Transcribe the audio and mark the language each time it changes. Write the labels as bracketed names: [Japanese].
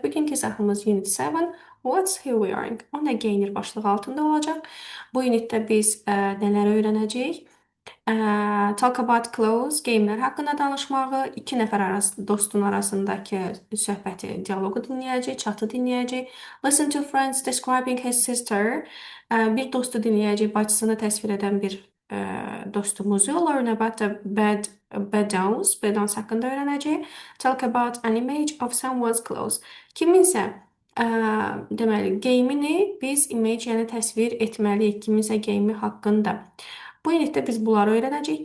[Azerbaijani] Bugünkü izahımız Unit 7, [English] What's he wearing? [Azerbaijani] O nə geyinir başlığı altında olacaq. Bu unitdə biz nələr öyrənəcəyik? [English] Talk about clothes, [Azerbaijani] geyimlər haqqında danışmağı, iki nəfər dostun arasındakı söhbəti, dialoqu dinləyəcəyik, chatı dinləyəcəyik. [English] Listen to friends describing his sister. [Azerbaijani] Bir dostu dinləyəcəyik, bacısını təsvir edən bir dostumuzu. [English] Learn about the bedons [Azerbaijani] haqqında öyrənəcəyik. [English] Talk about an image of someone's clothes. [Azerbaijani] Kiminsə deməli geyimini biz image, yəni təsvir etməliyik kiminsə geyimi haqqında. Bu unitdə biz bunları öyrənəcəyik.